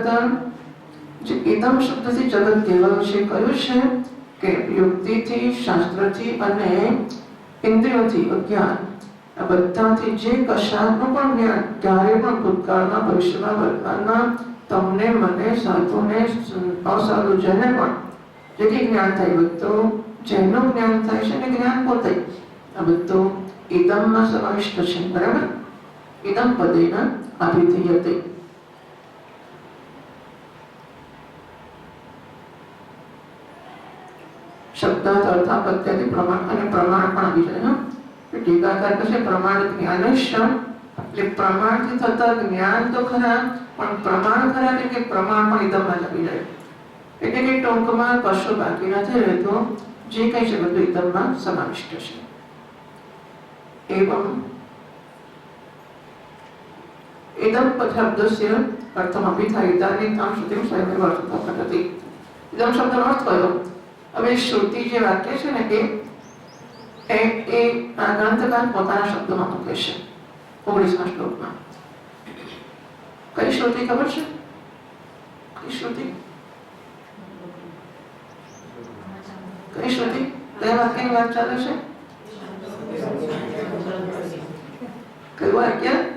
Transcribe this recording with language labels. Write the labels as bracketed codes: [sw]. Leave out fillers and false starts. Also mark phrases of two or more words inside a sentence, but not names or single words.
[gu] જે ઇદમ શબ્દથી જગત કહેવાયું છે, કયું છે કે યુક્તિથી, શાસ્ત્રથી અને ઇન્દ્રિયોથી, અજ્ઞાન, આ બધાથી જે કશાકનું પણ જ્ઞાન ક્યારે પણ ભૂતકાળમાં, ભવિષ્યમાં, વર્તમાનમાં તમને, મને, સાધુને, અસાધુ જેને પણ જે જ્ઞાન થાય બધું, જેનું જ્ઞાન થાય છે ને જ્ઞાન પોતે, આ બધું ઇદમમાં સમાવિષ્ટ છે, બરાબર? [sa] इदं पदेन अभिधीयते। शब्दात अर्थापत्यादि प्रमाण [gu] અને પ્રમાણ પણ આવી જાય હા ટીકાકાર કહે [sa] प्रमाण ज्ञानश्च [gu] એટલે પ્રમાણથી થતા જ્ઞાન તો ખરા પણ પ્રમાણ ખરા એટલે કે પ્રમાણ પણ ઇદમમાં આવી જાય એટલે કે ટૂંકમાં કશું બાકી નથી રહેતો જે કંઈ છે બધું ઇદમમાં સમાવિષ્ટ છે [sa] एवं इदं शब्दस्य अर्थमपि था इदानीं श्रुतिं स्वयमेव अर्थं पठति [gu] इदं शब्दનો અર્થ કયો હવે શ્રુતિ જે વાક્ય છે ને એ આ ગ્રંથકાર પોતાના શબ્દોમાં મૂકે છે 19મા શ્લોકમાં કઈ શ્રુતિ ખબર છે કઈ શ્રુતિ કઈ વાક્યની વાત ચાલે છે કયું વાક્ય